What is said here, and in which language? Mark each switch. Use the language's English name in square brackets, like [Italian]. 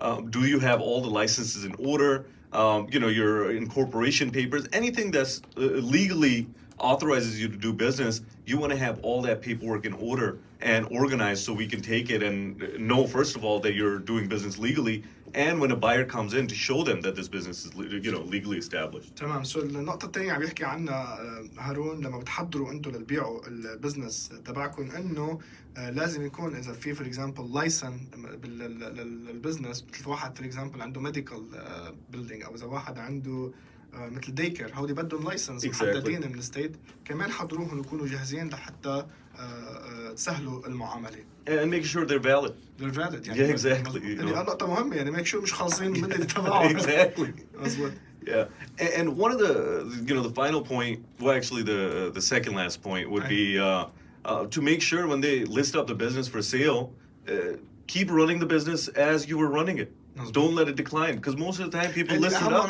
[English] do you have all the licenses in order, your incorporation papers, anything that's legally authorizes you to do business, you want to have all that paperwork in order and organized so we can take it and know, first of all, that you're doing business legally, and when a buyer comes in, to show them that this business is, legally established. [Arabic] تمام. سو النقطة الثانية عم يحكي عنها هارون لما بتحضروا انتم للبيعوا البزنس تبعكم، انه لازم يكون اذا في فور اكزامبل لايسن بالبزنس، مثل واحد فور اكزامبل عنده ميديكال بيلدينج، او اذا واحد عنده مثل ديكر، هودي بدهم لايسنس محددين من الستيت، كمان حضروهم ويكونوا جاهزين لحتى تسهلوا المعاملة. [English] And make sure they're valid. They're valid. يعني Yeah, exactly. [Arabic] يعني نقطة مهمة، يعني [English] make sure [Arabic] مش خالصين من اللي تبعهم. [English] Exactly. [Arabic] مظبوط. [English] Yeah, and one of the final point, well, actually the second last point would be to make sure when they list up the business for sale, keep running the business as you were running it. Don't let it decline, because most of the time people list it up.